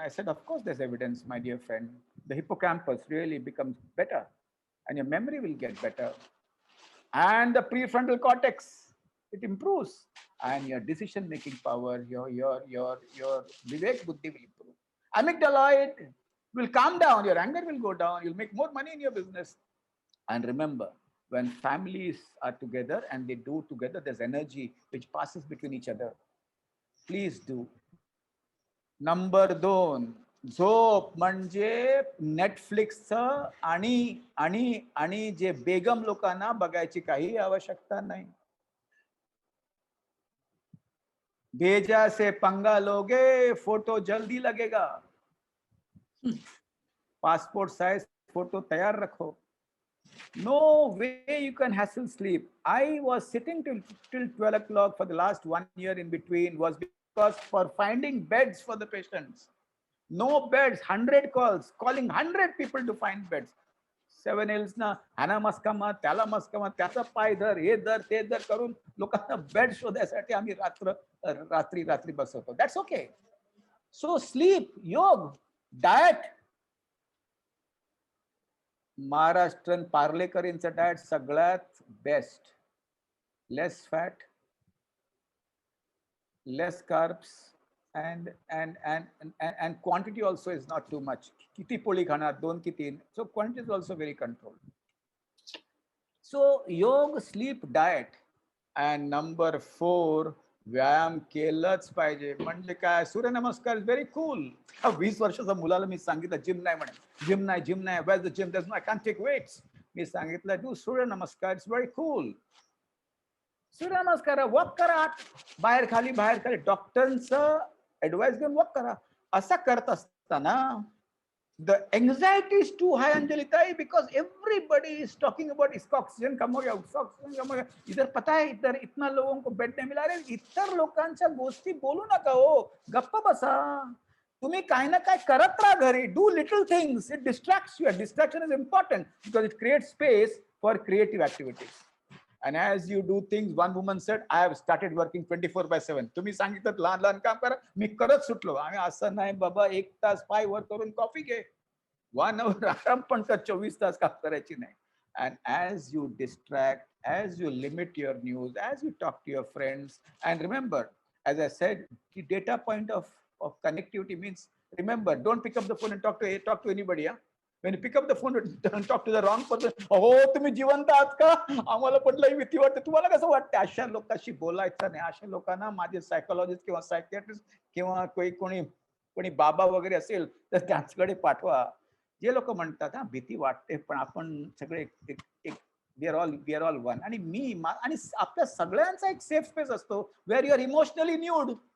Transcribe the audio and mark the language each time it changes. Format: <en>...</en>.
<en>I said, of course there's evidence, my dear friend. The hippocampus really becomes better, and your memory will get better, and the prefrontal cortex, it improves, and your decision making power, your vivek buddhi will improve. Amygdala will calm down, your anger will go down, you'll make more money in your business. And remember, when families are together and they do together, there's energy which passes between each other. Please do. Number 2, झोप.</en> <mr>म्हणजे नेटफ्लिक्सचं आणि जे बेगम लोकांना बघायची काही आवश्यकता नाही.</mr> <hi>भेजा से पंगा लोगे, फोटो जल्दी लगेगा. पासपोर्ट साइज फोटो तैयार रखो.</hi> <en>No way you can hassle sleep. I was sitting till 12 o'clock for the last 1 year in between, was because for finding beds for the patients. No beds, 100 calls, calling 100 people to find beds.</en> <mr>7 Hills ना, ह्याला मस्कामा, त्याला मस्कामा, त्याचा पाय धर, हे धर, ते धर करून लोकांना बेड शोधायसाठी आम्ही रात्री बसवतो.</mr> <en>That's okay. So sleep, yoga, diet.</en> <mr>महाराष्ट्रन पार्लेकरींचं डाएट सगळ्यात best.</mr> <en>Less fat, less carbs, and quantity also is not too much.</en> <mr>किती पोळी खाणार, 2 की 3.</mr> <en>So quantity is also very controlled. So yoga, sleep, diet, and number 4,</en> <mr>व्यायाम केलंच पाहिजे. म्हणजे काय, सूर्यनमस्कार</mr> <en>Is very cool.</en> <mr>20 वर्षाच्या मुलाला मी सांगितलं जिम नाही म्हणे, जिम नाही,</mr> <en>Where the gym, I can't take weights.</en> <mr>मी सांगितलं</mr> <en>Do suryanamaskar, it's very cool.</en> <mr>Surya namaskar, walk करा, बाहेर खाली डॉक्टरांचं ऍडवाइस घेऊन वॉक करा. असं करत असताना</mr> <en>the anxiety is too high,</en> <hi>Anjalitai,</hi> <en>because everybody is talking about</en> <hi>इसका ऑक्सीजन कम हो गया, उसका ऑक्सीजन कम हो गया, इधर पता है इधर इतना लोगों को बेड नहीं मिला.</hi> <mr>अरे इतर लोकांच्या गोष्टी बोलू नका हो, गप्प बसा. तुम्ही काय ना काय करत राहा घरी.</mr> <en>Do little things, it distracts you. Distraction is important because it creates space for creative activities. And as you do things, one woman said, I have started working 24/7.</en> <mr>तुम्ही सांगितलं लहान लहान काम करा, मी करत सुटलो. आम्ही असं नाही बाबा, 1 तास पाय वर करून कॉफी घे, 1 hour आराम पण कर, 24 तास काम करायची नाही.</mr> <en>And as you distract, as you limit your news, as you talk to your friends, and remember, as I said, the data point of connectivity means, remember, don't pick up the phone and talk to anybody. When you pick up the phone and talk to the wrong person,</en> <mr>हो तुम्ही जिवंत आहात का, आम्हाला पण लई भीती वाटते. तुम्हाला कसं वाटतं? अशा लोकांशी बोलायचं नाही. अशा लोकांना माझे सायकोलॉजिस्ट किंवा सायकियाट्रिस्ट किंवा कोणी बाबा वगैरे असेल तर त्यांच्याकडे पाठवा. जे लोक म्हणतात हा भीती वाटते पण आपण सगळे</mr> <en>We are all one.</en> <mr>आणि आणि आपल्या सगळ्यांचा एक सेफ स्पेस असतो</mr> <en>Where you are emotionally nude.</en>